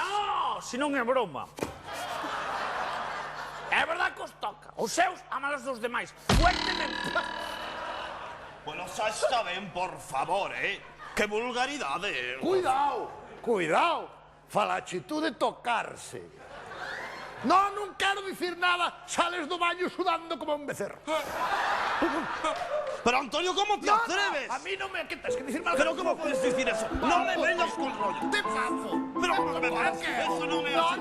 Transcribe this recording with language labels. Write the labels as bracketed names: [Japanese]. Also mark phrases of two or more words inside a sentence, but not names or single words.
[Galician] No, se non é broma. É verdade que os toca. Os seus amalos dos demais. Fuertemente. Bueno, xa está ben, por favor, Que vulgaridade. Cuidado. Falache tú de tocarse. No, non quero dicir nada. Sales do baño sudando como un becerro. [Spanish] Pero, Antonio, ¿cómo te atreves? A mí no me... ¿Qué tienes que decir mal? ¿Pero cómo puedes decir eso? No me vengas con rollo. Te paso. Pero, ¿cómo me ¿Por vengas? qué? Eso no me hace...